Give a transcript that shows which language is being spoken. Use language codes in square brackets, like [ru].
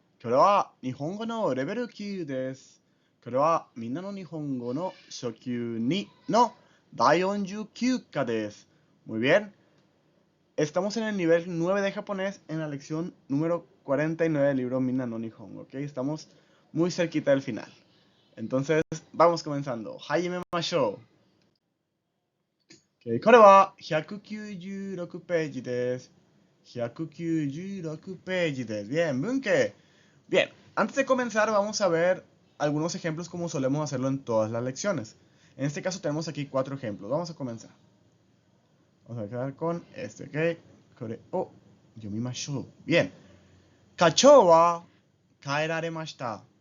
[ja] これは日本語のレベル9です。これはみんなの日本語の初級2の第49課です。 [es] Muy bien. Estamos en el nivel 9 de japonés en la lección número 49 del libro Minna no Nihongo, ¿ok? Estamos muy cerquita del final. Entonces, vamos comenzando. [ja] Hajime mashou. Ok, これは196ページです。 196ページです。 [es] Bien, [ja] Bunke. [es] Bien, antes de comenzar vamos a ver algunos ejemplos como solemos hacerlo en todas las lecciones. En este caso tenemos aquí 4 ejemplos. Vamos a comenzar. Vamos a quedar con este, ¿ok? [ja] Kore o yomimashou. [es] Bien. [ja] Kachou wa kaeraremashita.